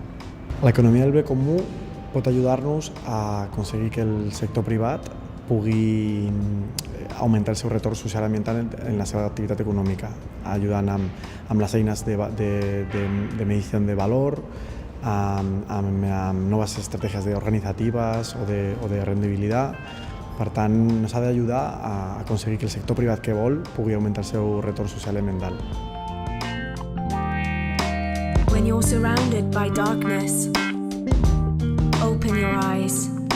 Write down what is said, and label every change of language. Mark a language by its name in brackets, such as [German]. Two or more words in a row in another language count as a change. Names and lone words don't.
[Catalan] L'economia del bé comú pot ajudar-nos a aconseguir que el sector privat pugui augmentar el seu retorn social i ambiental en la seva activitat econòmica, ajudant amb les eines de medició de valor, amb noves estratègies organitzatives o de rendibilitat. Per tant, ens ha d'ajudar a aconseguir que el sector privat que vol pugui augmentar el seu retorn social i ambiental. [English] When you're surrounded by darkness, open your eyes.